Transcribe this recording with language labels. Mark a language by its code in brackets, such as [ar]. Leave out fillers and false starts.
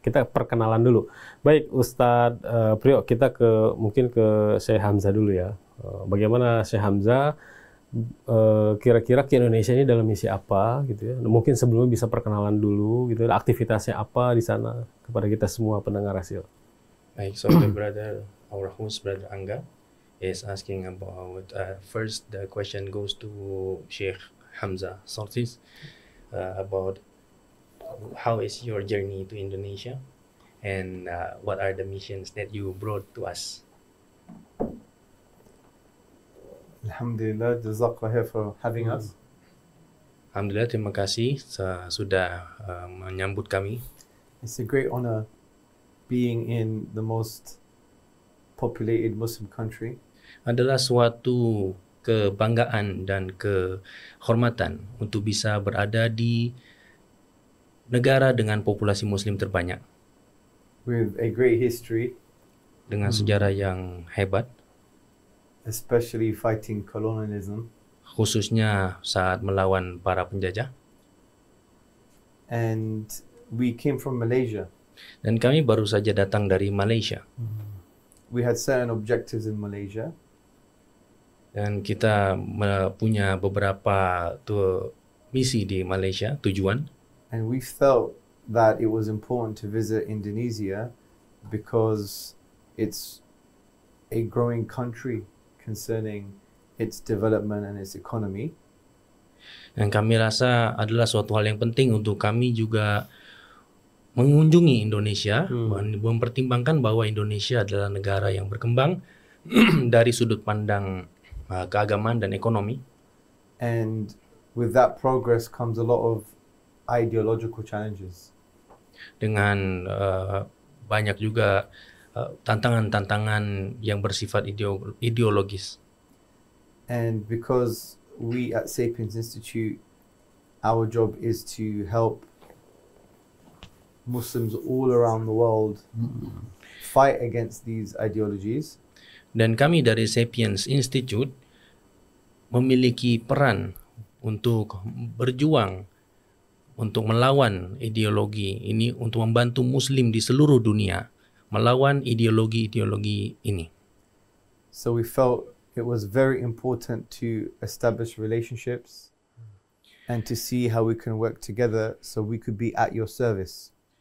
[id] Kita perkenalan dulu. Baik Ustadz Priyo, kita mungkin ke Syekh Hamzah dulu ya. Bagaimana Syekh Hamzah kira-kira ke Indonesia ini dalam misi apa gitu ya? Mungkin sebelumnya bisa perkenalan dulu gitu, aktivitasnya apa di sana kepada kita semua pendengar Rasil. [en] Baik, so the brother, our host brother Angga is asking about first the question goes to Sheikh Hamzah Sortis about how is your journey to Indonesia and what are the missions that you brought to us. Alhamdulillah, jazakallah for having us. [id] Alhamdulillah, terima kasih sudah menyambut kami. [en] It's a great honor being in the most populated Muslim country. [id] Adalah suatu kebanggaan dan kehormatan untuk bisa berada di negara dengan populasi muslim terbanyak. [en] With a great history. [id] Dengan sejarah yang hebat. [en] Especially fighting colonialism. [id] Khususnya saat melawan para penjajah. [en] And we came from Malaysia. [id] Dan kami baru saja datang dari Malaysia. [en] We had certain objectives in Malaysia. [id] Dan kita punya beberapa misi di Malaysia, tujuan. [en] And we felt that it was important to visit Indonesia because it's a growing country concerning its development and its economy. [id] Dan kami rasa adalah suatu hal yang penting untuk kami juga mengunjungi Indonesia, mempertimbangkan bahwa Indonesia adalah negara yang berkembang dari sudut pandang keagamaan dan ekonomi. [en] And with that progress comes a lot of ideological challenges. [id] Dengan banyak juga tantangan-tantangan yang bersifat ideologis. [en] And because we at Sapiens Institute, our job is to help Muslims all around the world fight against these ideologies. [id] Dan kami dari Sapiens Institute memiliki peran untuk berjuang untuk melawan ideologi ini, untuk membantu Muslim di seluruh dunia melawan ideologi-ideologi ini. [en] So we felt it was very important to establish relationships and to see how we can work together so we could be at your service.